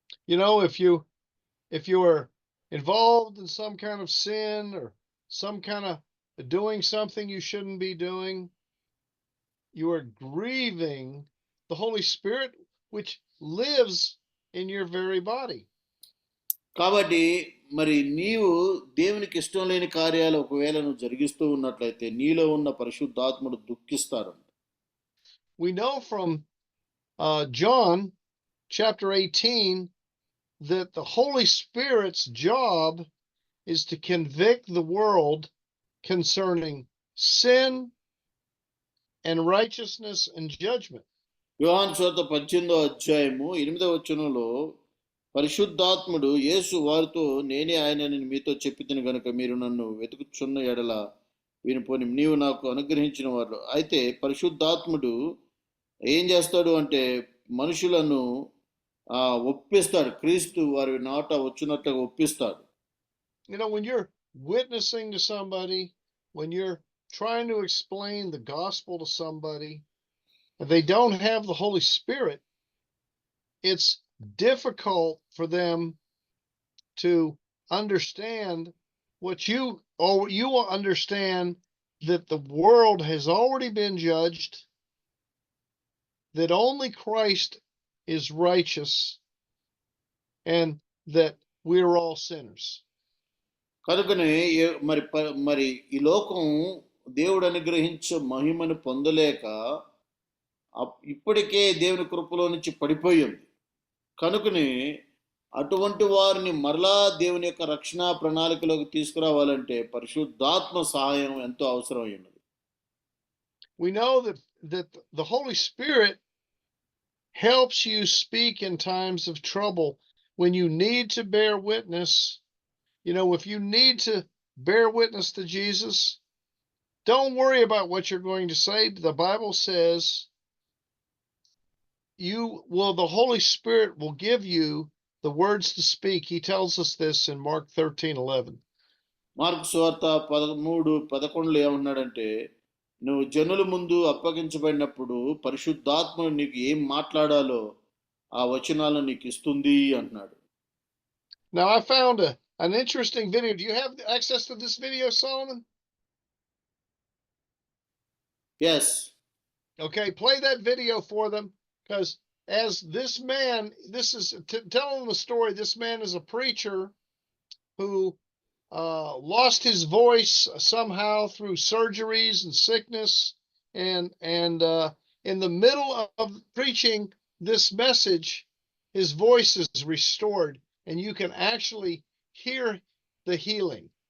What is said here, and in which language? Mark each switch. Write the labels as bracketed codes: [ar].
[en] You know, if you are involved in some kind of sin or some kind of doing something you shouldn't be doing, you are grieving the Holy Spirit, which lives in your very body. [te] కాబట్టి మరి నీవు దేవునికి ఇష్టం లేని కార్యాలు ఒకవేళ నువ్వు జరిగిస్తూ ఉన్నట్లయితే నీలో ఉన్న పరిశుద్ధాత్ముడు దుఃఖిస్తాడు. [en] We know from John chapter 18 that the Holy Spirit's job is to convict the world concerning sin and righteousness and judgment. [te] యోహాను సువార్త 18వ అధ్యాయము 8వ వచనంలో పరిశుద్ధాత్ముడు యేసు వారితో నేనే ఆయనని మీతో చెప్పితిని గనుక మీరు నన్ను వెతుకుచున్న ఎడల వినిపోని నీవు నాకు అనుగ్రహించిన వారు. అయితే పరిశుద్ధాత్ముడు ఏం చేస్తాడు అంటే మనుషులను ఒప్పిస్తాడు, క్రీస్తు వారి నాట వచ్చినట్లుగా ఒప్పిస్తాడు. [en] You know, when you're witnessing to somebody, when you're trying to explain the gospel to somebody, if they don't have the Holy Spirit, it's difficult for them to understand what you will understand that the world has already been judged, that only Christ is righteous, and that we're all sinners. [te] కనుకనే మరి ఈ లోకం దేవుడు అనుగ్రహించే మహిమను పొందలేక ఇప్పటికే దేవుని కృపలో నుంచి పడిపోయింది. కనుకనే అటువంటి వారిని మరలా దేవుని యొక్క రక్షణ ప్రణాళికలోకి తీసుకురావాలంటే పరిశుద్ధాత్మ సహాయం ఎంతో అవసరమైనది. [en] We know that the Holy Spirit helps you speak in times of trouble when you need to bear witness. You know, if you need to bear witness to Jesus, don't worry about what you're going to say. The Bible says the Holy Spirit will give you the words to speak. He tells us this in Mark 13:11. [te] Mark సువార్త 13:11 ఏమన్నాడంటే నువ్వు జనుల ముందు అప్పగించబడినప్పుడు పరిశుద్ధాత్మ నీకు ఏం మాట్లాడాలో ఆ వచనాలను నీకు ఇస్తుంది అంటున్నాడు. [en] Now I found an interesting video. Do you have access to this video, Solomon? Yes. Okay, play that video for them, because as this man, this is telling the story. This man is a preacher who lost his voice somehow through surgeries and sickness, and in the middle of preaching this message, his voice is restored, and you can actually hear the healing.